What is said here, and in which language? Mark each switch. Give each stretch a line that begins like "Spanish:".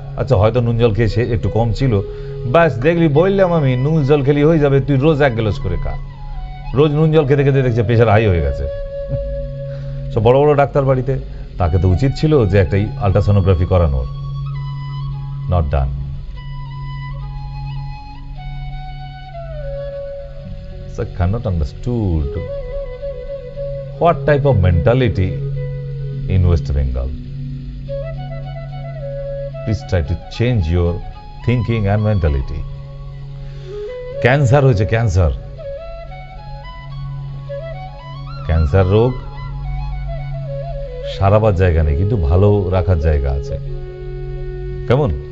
Bangla: আচ্ছা হয়তো নুন জল খেয়ে একটু কম ছিল, ব্যাস দেখলি বললাম আমি নুন জল খেলি হয়ে যাবে, তুই রোজ 1 গ্লাস করে খা। রোজ নুন জল খেতে খেতে দেখছে প্রেশার হাই হয়ে গেছে। সব বড় বড় ডাক্তার বাড়িতে, তাকে তো উচিত ছিল যে একটা আল্ট্রাসোনোগ্রাফি করানোর,
English: Not done. I cannot understood what type of mentality in West Bengal. Please try to change your thinking and mentality.
Bangla: Cancer হয়েছে, ক্যান্সার ক্যান্সার রোগ সারাবার জায়গা নেই, কিন্তু ভালো রাখার জায়গা আছে। কেমন?